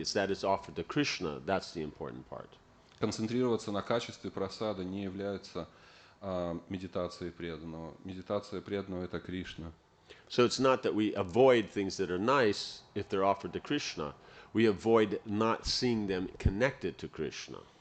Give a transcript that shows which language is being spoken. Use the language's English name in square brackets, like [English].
[English] It's that it's offered to Krishna. That's the important part. [Russian] Концентрироваться на качестве прасада не является медитацией преданного. Медитация преданного – это Кришна. [English] So it's not that we avoid things that are nice if they're offered to Krishna. We avoid not seeing them connected to Krishna.